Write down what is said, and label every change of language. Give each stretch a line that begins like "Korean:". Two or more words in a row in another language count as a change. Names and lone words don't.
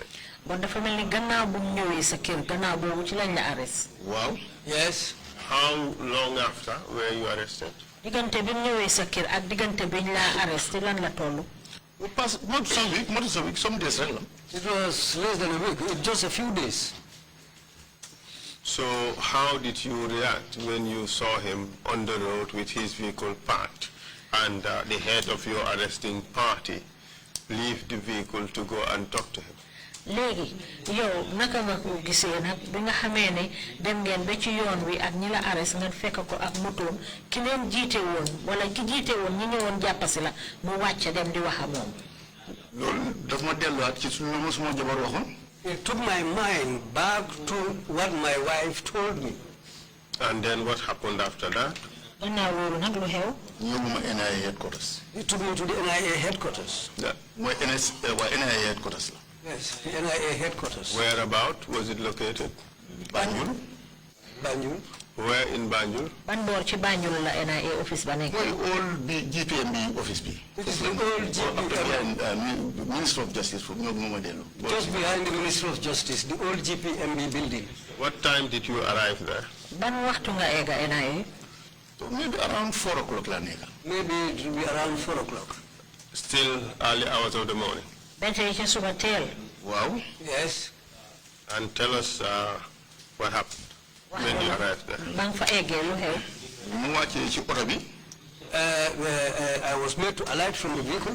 Wolof: Bon dafa mel ni gannaaw bu mu ñëwee sa kër gannaaw boobu ci lañ la arrest.
English: Wow. Yes. How long after were you arrested?
Wolof: diggante bi mu ñëwee sa kër ak diggante biñ la arresté lan la toll?
English: Not some week, some days. It was less than a week, just a few days. So how did you react when you saw him on the road with his vehicle parked and the head of your arresting party leave the vehicle to go and talk to him?
Wolof: léegi yow naka nga ko gisee nag bi nga xamee ne dem ngeen ba ci yoon wi ak ñi la arrest ngeen fekk ko ak motoom ki leen jiite woon wala ki jiite woon ñi ñëwoon jàppasi la mu wàcc dem di wax ak moom. loolu daf ma delluwaat ci lu ma suma jabar waxoon.
English: It took my mind back to what my wife told me. And then what happened after that?
Wolof: gannaaw loolu nag lu xew. ñëwuma NIA headquarters.
English: He took me to the NIA headquarters.
Wolof: mooy NIA headquarters la.
English: Yes, the NIA headquarters. Where about was it located? Banjul. Banjul. Where in Banjul?
Wolof: ban boor ci Banjul la NIA office ba nekk. mooy old bi GPMB office bi.
English: It is the old
Wolof: GPMB. Minister of Justice foofu ñoo ma dellu.
English: Just behind the Ministry of Justice, the old GPMB building. What time did you arrive there?
Wolof: ban waxtu nga egga NIA?
English: So maybe around 4 o'clock
Wolof: la neka.
English: Maybe it will be around 4 o'clock. Still early hours of the morning. Wow. Yes. And tell us what happened when you arrived there. I was made to alight from the vehicle.